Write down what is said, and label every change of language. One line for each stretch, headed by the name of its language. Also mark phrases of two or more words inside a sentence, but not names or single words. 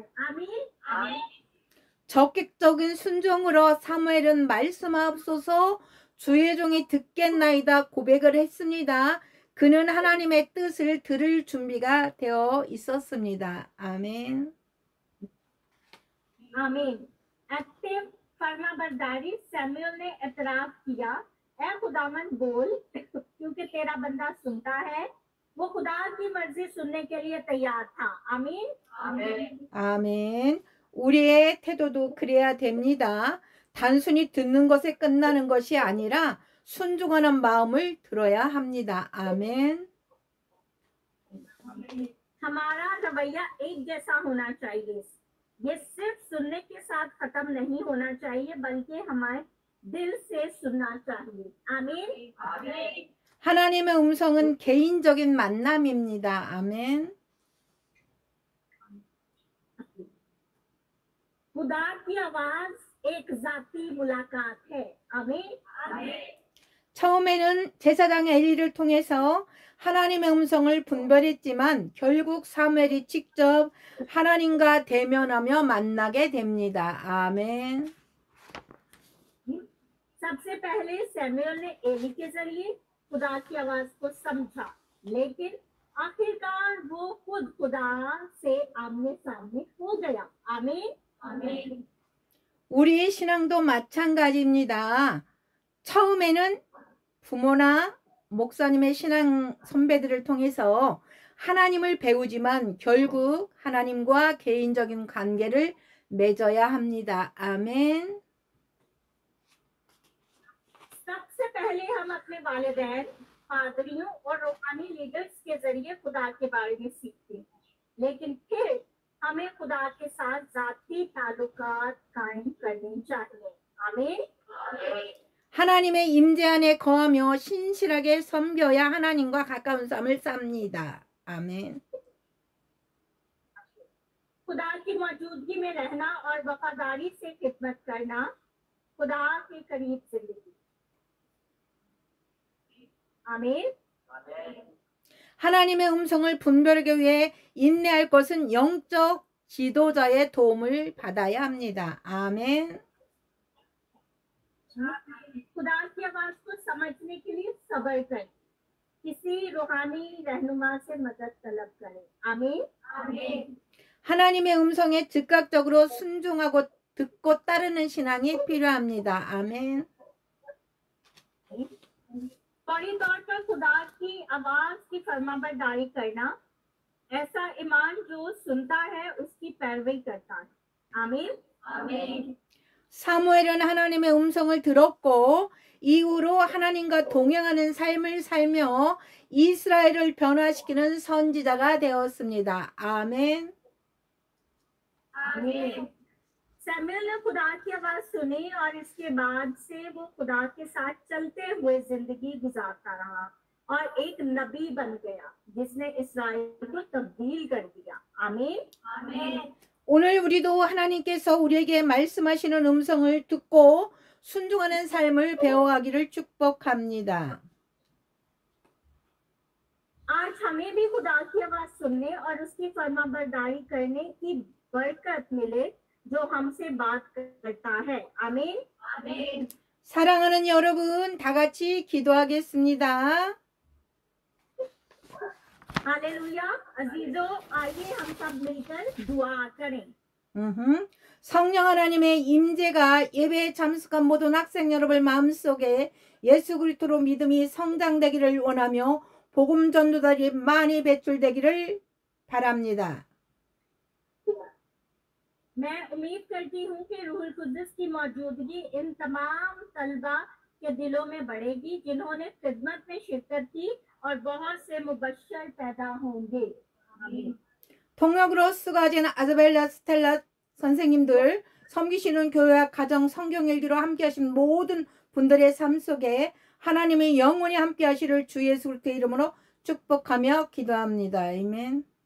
Urdu: आमीन।
Korean: 적극적인 순종으로 사무엘은 말씀하옵소서 주의 종이 듣겠나이다 고백을 했습니다. 그는 하나님의 뜻을 들을 준비가 되어 있었습니다. 아멘.
Urdu: आमीन। ایکٹو فرمانبرداری سیموئل نے اعتراف کیا، اے خداوند بول، کیونکہ تیرا بندہ سنتا ہے. وہ خدا کی مرضی سننے کے لیے تیار تھا. आमीन।
Korean: 아멘. 우리의 태도도 그래야 됩니다. 단순히 듣는 것에 끝나는 것이 아니라 순종하는 마음을 들어야 합니다. 아멘.
Urdu: ہمارا رویہ ایک جیسا ہونا چاہیے. یہ صرف سننے کے ساتھ ختم نہیں ہونا چاہیے، بلکہ ہمارے دل سے سننا چاہیے. आमीन।
Korean: 하나님의 음성은 개인적인 만남입니다. 아멘.
Urdu: خدا کی آواز ایک ذاتی ملاقات ہے. आमीन।
Korean: 처음에는 제사장 엘리를 통해서 하나님의 음성을 분별했지만 결국 사무엘이 직접 하나님과 대면하며 만나게 됩니다. 아멘.
Urdu: سب سے پہلے سیموئل نے عیلی کے ذریعے خدا کی آواز کو سمجھا، لیکن آخرکار وہ خود خدا سے آمنے سامنے ہو گیا. आमीन।
Korean: 우리의 신앙도 마찬가지입니다. 처음에는 부모나 목사님의 신앙 선배들을 통해서 하나님을 배우지만 결국 하나님과 개인적인 관계를 맺어야 합니다. 아멘.
Urdu: سب سے پہلے ہم اپنے والدین، پادریوں اور روحانی لیڈرز کے ذریعے خدا کے بارے میں سیکھتے ہیں، لیکن پھر ہمیں خدا کے ساتھ ذاتی تعلقات قائم کرنی چاہیے. आमीन।
Korean: 하나님의 임재 안에 거하며 신실하게 섬겨야 하나님과 가까운 삶을 삽니다. 아멘.
Urdu: خدا کی موجودگی میں رہنا اور وفاداری سے خدمت کرنا خدا کے قریب زندگی. आमीन।
Korean: 하나님의 음성을 분별하기 위해 인내할 것은 영적 지도자의 도움을 받아야 합니다. 아멘.
Urdu: خدا کی آواز کو سمجھنے کے لیے صبر کریں، کسی روحانی رہنما سے مدد طلب کریں. आमीन।
Korean: 하나님의 음성에 즉각적으로 순종하고 듣고 따르는 신앙이 필요합니다. 아멘.
Urdu: فوری طور پر خدا کی آواز کی فرمانبرداری کرنا، ایسا ایمان جو سنتا ہے اس کی پیروی کرتا ہے. आमीन।
Korean: 사무엘은 하나님의 음성을 들었고 이후로 하나님과 동행하는 삶을 살며 이스라엘을 변화시키는 선지자가 되었습니다. 아멘.
Urdu: سیموئل نے خدا کی آواز سنی اور اس کے بعد سے وہ خدا کے ساتھ چلتے ہوئے زندگی گزارتا رہا اور ایک نبی بن گیا جس نے اسرائیل کو تبدیل کر دیا. आमीन।
Korean: 오늘 우리도 하나님께서 우리에게 말씀하시는 음성을 듣고 순종하는 삶을 배워가기를 축복합니다.
Urdu: آج ہمیں بھی خدا کی آواز سننے اور اس کی فرمانبرداری کرنے کی برکت ملے جو ہم سے بات کرتا ہے. आमीन।
Korean: 사랑하는 여러분, 다 같이 기도하겠습니다.
Urdu: हालेलुया। عزیزوں، آئیے ہم سب مل کر دعا کریں.
Korean: 성령 하나님의 임재가 예배에 참석한 모든 학생 여러분 마음속에 예수 그리스도로 믿음이 성장되기를 원하며 복음 전도자들이 많이 배출되기를 바랍니다.
Urdu: میں امید کرتی ہوں کہ روح القدس کی موجودگی ان تمام طلبہ کے دلوں میں بڑھے گی جنہوں نے خدمت میں شرکت کی اور بہت سے مبشر پیدا ہوں گے.
Korean: 통역으로 수고하신 아자벨라 스텔라 선생님들, 섬기시는 교회와 가정 성경 일기로 함께 하신 모든 분들의 삶 속에 하나님의 영원히 함께 하시를 주 예수 그리스도의 이름으로 축복하며 기도합니다. 아멘.